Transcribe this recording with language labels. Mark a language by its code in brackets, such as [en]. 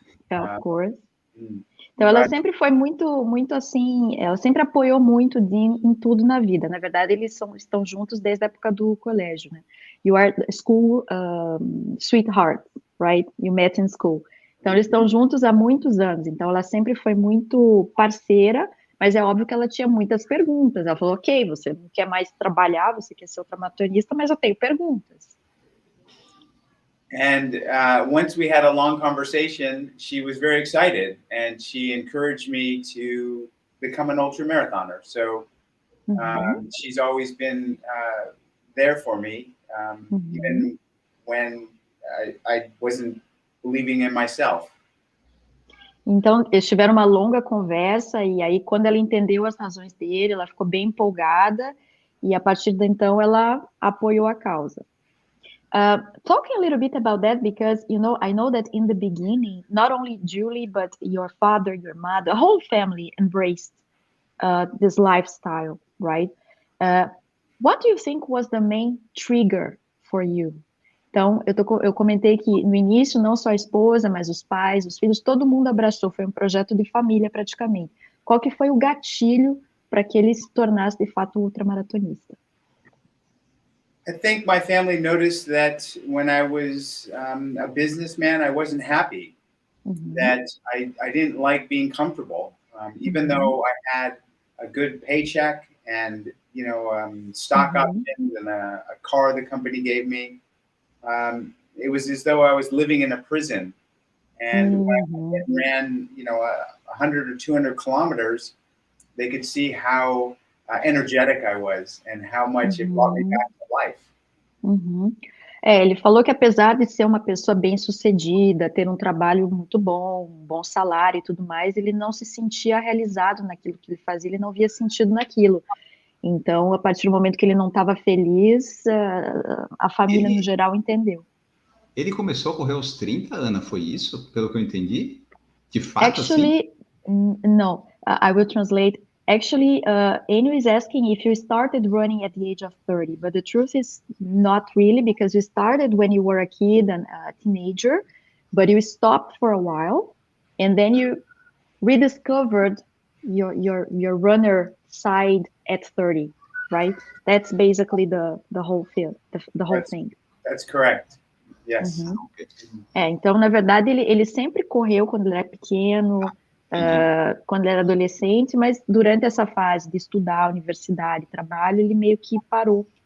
[en] Of course. [pt] Então, ela sempre foi muito assim, ela sempre apoiou muito em tudo na vida. Na verdade, eles estão juntos desde a época do colégio, né? [en] You are school sweetheart, right? You met in school. [pt] Então, eles estão juntos há muitos anos. Então, ela sempre foi muito parceira, mas é óbvio que ela tinha muitas perguntas. Ela falou, ok, você não quer mais trabalhar, você quer ser ultramaratonista, mas eu tenho perguntas. [en] And once we had a long conversation, she was very excited and she encouraged me to become an ultra marathoner. So she's always been there for me, even when I wasn't believing in myself. [pt] Então, eles tiveram uma longa conversa e aí, quando ela entendeu as razões dele, ela ficou bem empolgada e, a partir de então, ela apoiou a causa. [en] Talking a little bit about that, because, you know, I know that in the beginning, not only Julie, but your father, your mother, the whole family embraced this lifestyle, right? What do you think was the main trigger for you? [pt] Então, eu comentei que no início, não só a esposa, mas os pais, os filhos, todo mundo abraçou, foi um projeto de família praticamente. Qual que foi o gatilho para que ele se tornasse, de fato, ultramaratonista? [en] I think my family noticed that when I was a businessman, I wasn't happy, that I didn't like being comfortable, even though I had a good paycheck and, you know, stock options and a car the company gave me. It was as though I was living in a prison. And when I ran, you know, 100 or 200 kilometers, they could see how energetic I was and how much it brought me back to life. [pt] Ele falou que apesar de ser uma pessoa bem-sucedida, ter um trabalho muito bom, um bom salário e tudo mais, ele não se sentia realizado naquilo que ele fazia, ele não via sentido naquilo. Então, a partir do momento que ele não estava feliz, a família no geral entendeu. Ele começou a correr aos 30, Ana, foi isso? Pelo que eu entendi? De fato, [en] Actually, [pt] assim? [en] No, I will translate. Actually, Enio is asking if you started running at the age of 30, but the truth is not really, because you started when you were a kid and a teenager, but you stopped for a while, and then you rediscovered your runner side at 30, right? That's basically the whole field, the whole thing. That's correct. Yes. [pt] Então, na verdade, ele sempre correu quando ele era pequeno, quando ele era adolescente, mas durante essa fase de estudar, universidade, trabalho, ele meio que parou.